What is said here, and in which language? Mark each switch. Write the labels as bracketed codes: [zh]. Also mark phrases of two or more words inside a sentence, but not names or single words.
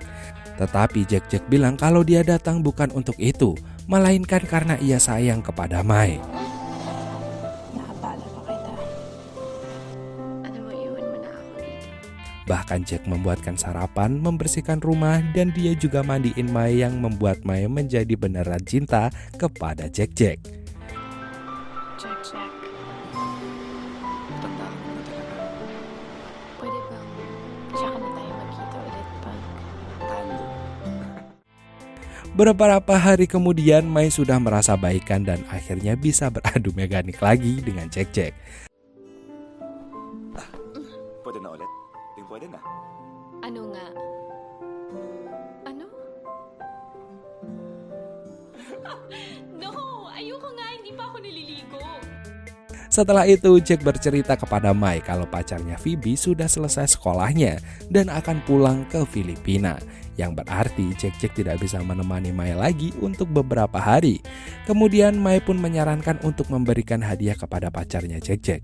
[id] Tetapi Jack bilang kalau dia datang bukan untuk itu, melainkan karena ia sayang kepada Mai. Bahkan Jack membuatkan sarapan, membersihkan rumah, dan dia juga mandiin Mai yang membuat Mai menjadi beneran cinta kepada Jack. Jack. [tl] Pwede bang, tsaka na tayo magkita ulit pag [id] Beberapa hari kemudian, Mai sudah merasa baikan dan akhirnya bisa beradu mekanik lagi dengan Jack. [tl] Pwede na ulit? Pwede na. Ano nga? Ano? No! Ayoko nga, hindi pa ako nililigo. [id] Setelah itu, Jack bercerita kepada Mai kalau pacarnya Phoebe sudah selesai sekolahnya dan akan pulang ke Filipina. Yang berarti Jack tidak bisa menemani Mai lagi untuk beberapa hari. Kemudian Mai pun menyarankan untuk memberikan hadiah kepada pacarnya Jack.